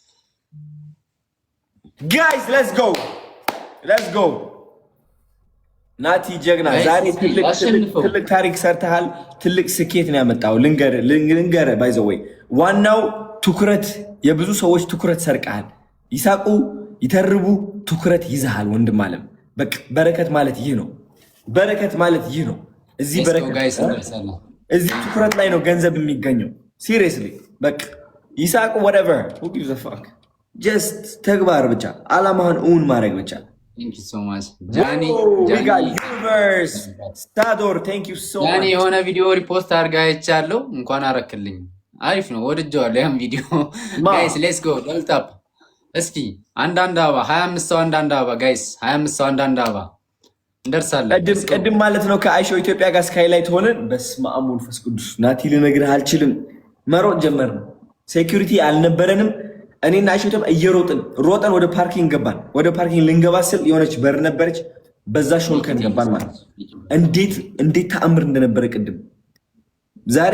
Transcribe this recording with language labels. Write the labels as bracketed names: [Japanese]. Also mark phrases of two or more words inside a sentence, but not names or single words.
[English] guys let's go [Amharic] ናቲ ጀግና፣ ዛሬ ትልቅ ታሪክ ሰርተሃል። ትልቅ ስኬት ነው ያመጣው። ልንገርህ [English] by the way [Amharic] ዋናው ትኩረት፣ የብዙ ሰዎች ትኩረት ሰርቀሃል። ይሳቁ ይተርቡ፣ ትኩረት ይዘሃል ወንድም አለም። በቃ በረከት ማለት ይህ ነው። በረከት ማለት ይህ ነው። እዚህ ትኩረት ላይ ነው ገንዘብ የሚገኘው። ሲሪየስሊ በቃ ይሳቁ [English] whatever who gives a fuck just [Amharic] ተግባር ብቻ፣ ዓላማህን እውን ማድረግ ብቻ። [English] Thank you so much ጃኒ ዩኒቨርስ ስታዶር thank you so much [Amharic] ጃኒ። የሆነ ቪዲዮ ሪፖስት አድርጋ አይቻለሁ። እንኳን አረክልኝ። አሪፍ ነው፣ ወድጀዋለሁ ያን ቪዲዮ። [English] guys let's go double tap [Amharic] እስኪ። አንዳንድ አበባ 25 ሰው አንዳንድ አበባ ጋይስ፣ 25 ሰው አንዳንድ አበባ እንደርሳለን። ቅድም ማለት ነው ከአይሾ ኢትዮጵያ ጋር ስካይላይት ሆነን በስመ አብ ወመንፈስ ቅዱስ ናቲ ልነግርህ አልችልም። መሮጥ ጀመርን። ሴኩሪቲ አልነበረንም። እኔና አይሾ ኢትዮጵያ እየሮጥን ወደ ፓርኪንግ ገባን። ወደ ፓርኪንግ ልንገባ ስል የሆነች በር ነበረች። በዛ ሾልከን ገባን ማለት እንዴት ተአምር እንደነበረ ቅድም ዛሬ